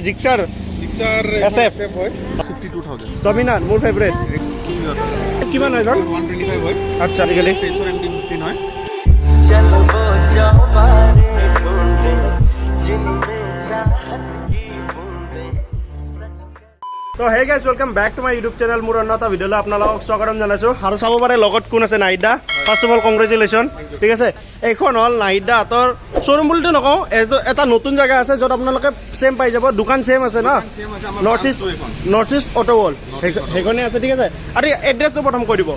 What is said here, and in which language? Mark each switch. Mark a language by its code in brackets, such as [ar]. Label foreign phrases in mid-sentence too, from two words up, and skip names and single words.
[as] জিক্সাৰ SF হয় 52000 ডমিনাৰ মোৰ ফেভৰেট কিমান হয় এখন 125 হয় আচ্ছা আজিকালি পেছৰ MT15 হয় [hi] चलो जाओ बारे ढूंढे जिनमें चाहत की बूंदें सच [as] তো [en] hey guys welcome back to my YouTube channel [as] মোৰ অন্য এটা ভিডিঅ'লৈ আপোনালোকক স্বাগতম জনাইছোঁ আৰু চাব পাৰে লগত কোন আছে নাহিদা [en] first of all congratulation [as] ঠিক আছে এইখন হ'ল নাহিদা হাতৰ শ্ব'ৰুম বুলিতো নকওঁ এইটো এটা নতুন জেগা আছে য'ত আপোনালোকে ছেম পাই যাব দোকান ছেম আছে ন নৰ্থ ইষ্ট অটো ৱৰ্ল্ড সেইখনে আছে ঠিক আছে আৰু এড্ৰেছটো প্ৰথম কৈ দিব